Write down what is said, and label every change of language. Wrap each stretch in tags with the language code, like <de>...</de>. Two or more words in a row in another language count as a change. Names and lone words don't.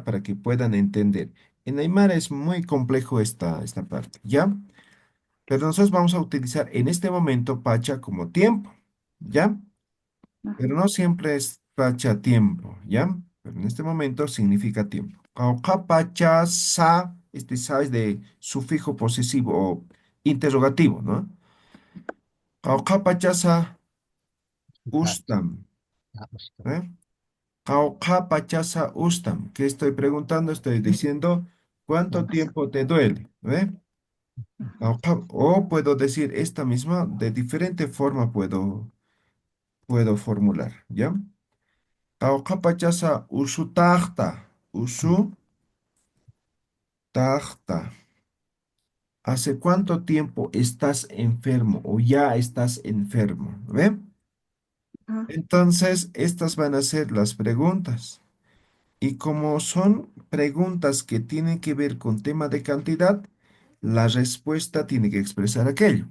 <es>Para que puedan entender. En Aymara es muy complejo esta parte, ¿ya? Pero nosotros vamos a utilizar en este momento pacha como tiempo, ¿ya? Pero Ujú. no siempre es pacha tiempo, ¿ya? Pero en este momento significa tiempo.</es> <ay>Kauka pacha sa,</ay> <es>este sa es de sufijo posesivo o interrogativo, ¿no?</es> <ay>Kauka pacha sa</ay> <es>Ah, ustam, usted.</es> <ay>¿eh? Jauja pachasa ustam.</ay> <es>¿Qué estoy preguntando? Estoy diciendo cuánto tiempo te duele. ¿Ve? O puedo decir esta misma, de diferente forma puedo formular. ¿Ya?</es> <ay>Jauja pachasa usu tahta. Usu tahta.</ay> <es>¿Hace cuánto tiempo estás enfermo o ya estás enfermo? ¿Ve? Ujú. Entonces, estas van a ser las preguntas. Y como son preguntas que tienen que ver con tema de cantidad, la respuesta tiene que expresar aquello.</es>